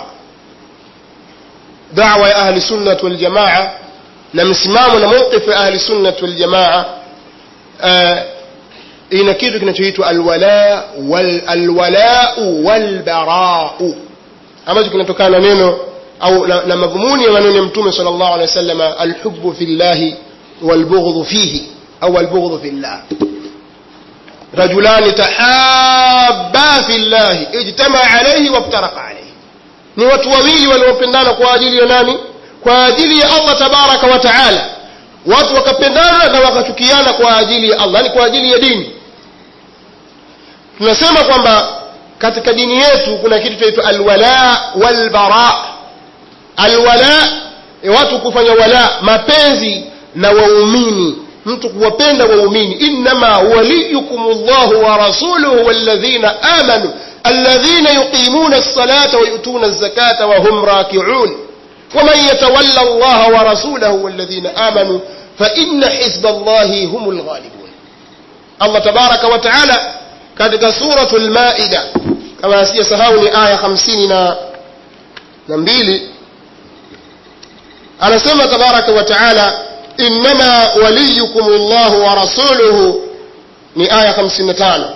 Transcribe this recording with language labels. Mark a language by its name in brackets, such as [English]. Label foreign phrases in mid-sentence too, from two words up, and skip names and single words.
[Swahili] Da'wa ya [Arabic] أهل السنة والجماعة [Swahili] na msimamo na mawqif ya [Arabic] أهل السنة والجماعة [Swahili] ina kitu kinachoitwa [Arabic] الولاء والبراء, [Swahili] ambacho kinatokana na neno au na madhumuni ya maneno ya Mtume [Arabic] صلى الله عليه وسلم, الحب في الله والبغض فيه [Swahili] au [Arabic] البغض في الله. رجلان تحابا في الله اجتمع عليه وافترق عليه. [Swahili] ni watu wawili waliopendana kwa ajili ya nani? Kwa ajili ya [Arabic] الله تبارك وتعالى. [Swahili] Watu wakapendana na wakachukiana kwa ajili ya Allah, ni kwa ajili ya dini. Tunasema kwamba katika dini yetu kuna kitu kinaitwa [Arabic] الولاء والبراء. [Swahili] Alwala watu kufanya wala, mapenzi na waumini, mtu kuwapenda waumini. [Arabic] إنما وليكم الله ورسوله والذين آمنوا الذين يقيمون الصلاة ويؤتون الزكاة وهم راكعون ومن يتول الله ورسوله والذين آمنوا فإن حزب الله هم الغالبون. الله تبارك وتعالى [Swahili] katika [Arabic] سورة المائدة, [Swahili] kama sijasahau ni aya 52, anasema [Arabic] تبارك وتعالى إنما وليكم الله ورسوله, [Swahili] ni aya 55.